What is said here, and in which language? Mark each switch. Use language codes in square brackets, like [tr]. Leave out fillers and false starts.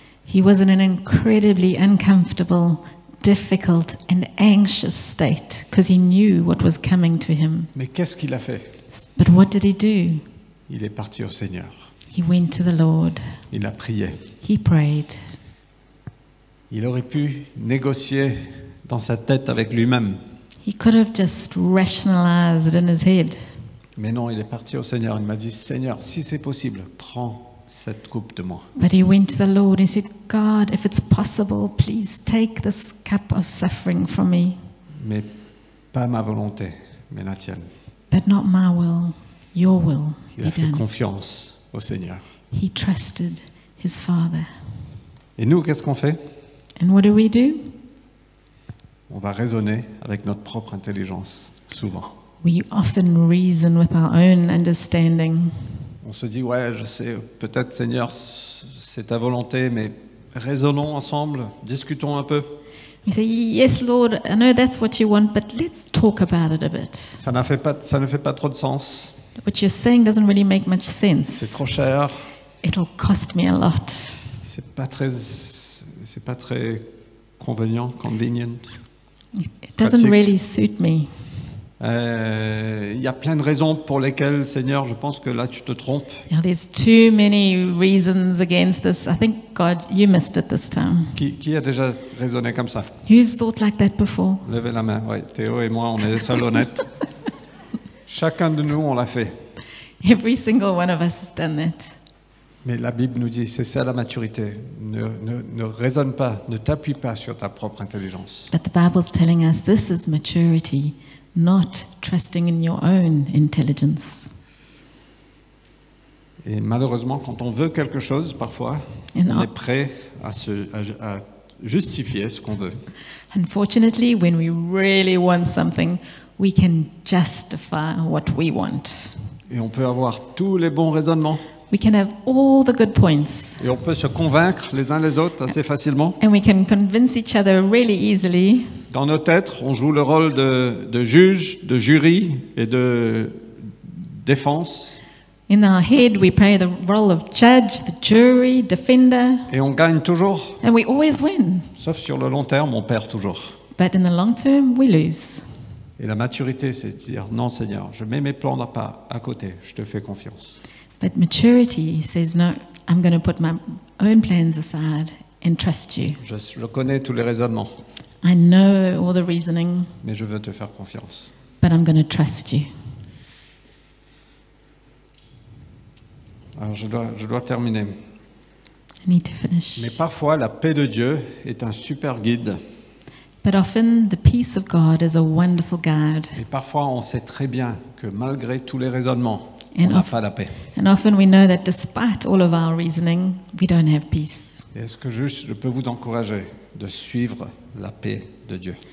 [en] he was in an incredibly uncomfortable, difficult, and anxious state because he knew what was coming to him. [fr] Mais qu'est-ce qu'il a fait? [en] But what did he do? [fr] Il est parti au Seigneur. [en] He went to the Lord. [fr] Il a prié. [en] He prayed. [fr] Il aurait pu négocier dans sa tête avec lui-même. [en] He could have just rationalized in his head. [fr] Mais non, il est parti au Seigneur. Il m'a dit, Seigneur, si c'est possible, prends cette coupe de moi. [en] But he went to the Lord and he said, God, if it's possible, please take this cup of suffering from me. [fr] Mais pas ma volonté, mais la tienne. [en] But not my will, your will [fr] Il [en] be [fr] a fait [en] done. [fr] confiance au Seigneur. [en] He trusted his Father. [fr] Et nous, qu'est-ce qu'on fait? [en] And what do? [fr] On va raisonner avec notre propre intelligence, souvent. [en] We often reason with our own understanding. [fr] On se dit, ouais, je sais, peut-être Seigneur, c'est ta volonté, mais raisonnons ensemble, discutons un peu. [en] We say, yes, Lord, I know that's what you want, but let's talk about it a bit. [fr] Ça ne fait pas trop de sens, [en] What you're saying doesn't really make much [fr] c'est [en] sense. [fr] trop cher, [en] It'll cost me a lot. [fr] c'est pas très convenient. [en] It doesn't [fr] Pratique. [en] really suit me. [fr] Il y a plein de raisons pour lesquelles, Seigneur, je pense que là tu te trompes. [en] There's too many reasons against this. I think, God, you missed it this time. [fr] Qui a déjà raisonné comme ça? [en] Who's thought like that before? [fr] Levez la main. Oui, Théo et moi, on est les seuls honnêtes. Chacun de nous, on l'a fait. [en] Every single one of us has done that. [fr] Mais la Bible nous dit, c'est ça la maturité. Ne raisonne pas, ne t'appuie pas sur ta propre intelligence. [en] But the Bible's telling us this is maturity, not trusting in your own intelligence. [fr] Et malheureusement, quand on veut quelque chose, parfois, Et non. on est prêt à justifier ce qu'on veut. [en] Unfortunately, when we really want something, we can justify what we want. [fr] Et on peut avoir tous les bons raisonnements. [en] We can have all the good points, [fr] Et on peut se convaincre les uns les autres assez facilement. [en] and we can convince each other really easily. [fr] Dans nos têtes, on joue le rôle de juge, de jury et de défense. [en] In our head, we play the role of judge, the jury, defender, [fr] Et on gagne toujours. [en] and we always win. [fr] Sauf sur le long terme, on perd toujours. [en] But in the long term, we lose. [fr] Et la maturité, c'est de dire, non Seigneur, je mets mes plans à côté, je te fais confiance. [en] But maturity says, no, I'm going to put my own plans aside and trust you. [fr] Je connais tous les raisonnements, [en] I know all the reasoning, [fr] mais je veux te faire confiance. [en] but I'm going to trust you. [fr] Alors je dois terminer. [en] I need to finish. [fr] Mais parfois, la paix de Dieu est un super guide [en] But often the peace of God is a wonderful guide. [fr] Et parfois, on sait très bien que malgré tous les raisonnements, on [en] And [fr] n'a [en] of- [fr] pas la paix. [en] And often we know that despite all of our reasoning, we don't have peace. [fr] Et est-ce que je peux vous encourager de suivre la paix de Dieu?